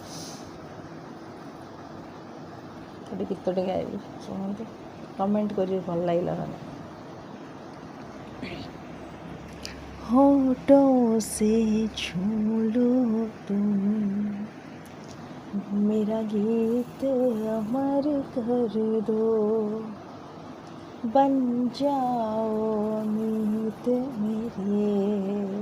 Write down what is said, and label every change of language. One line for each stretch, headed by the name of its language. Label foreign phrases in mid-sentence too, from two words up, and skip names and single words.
Odia: ଗୋଟେ ଗୀତଟେ ଗାଇବି, ଶୁଣନ୍ତୁ, କମେଣ୍ଟ କରିବେ ଭଲ ଲାଗିଲା ମାନେ।
Hindi: होठों से छू लो तुम, मेरा गीत अमर कर दो, बन जाओ मीत मेरे,